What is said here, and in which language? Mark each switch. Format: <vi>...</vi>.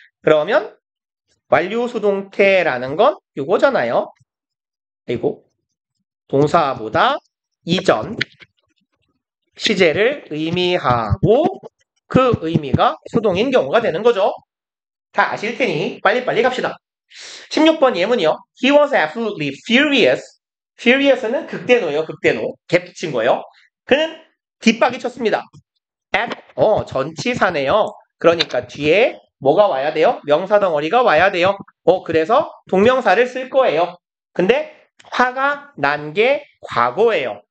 <ko>그러면 완료수동태라는 건 이거잖아요. 그리고 동사보다 이전 시제를 의미하고 그 의미가 수동인 경우가 되는 거죠. 다 아실 테니 빨리빨리 갑시다. 16번 예문이요.</ko> <en>He was absolutely furious.</en> <ko>furious는 극대노예요. 극대노. 갭 붙인 거예요. 그는 뒷박이 쳤습니다. at 전치사네요. 그러니까 뒤에 뭐가 와야 돼요? 명사 덩어리가 와야 돼요. 그래서 동명사를 쓸 거예요. 근데 화가 난 게 과거예요.</ko>